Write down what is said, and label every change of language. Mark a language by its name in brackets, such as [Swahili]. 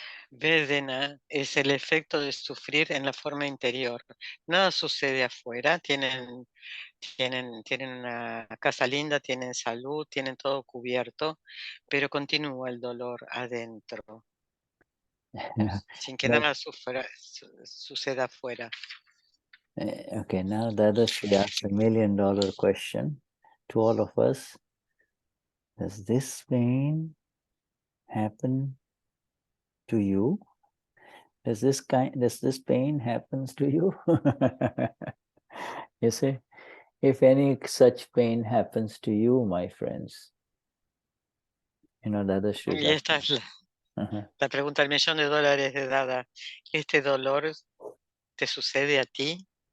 [Spanish] Vedana es el efecto de sufrir en la forma interior. Nada sucede afuera. Tienen una casa linda, tienen salud, tienen todo cubierto, pero continúa el dolor adentro. Sin que nada suceda afuera. [English] Okay, now Dadashri asks $1 million question to all of us. Does this pain happen to you? Does this pain happens to you? You see, if any such pain happens to you, my friends, you know, Dadashri. [Spanish] Y esta es la pregunta del $1.000.000 de Dada. ¿Este dolor te sucede a ti?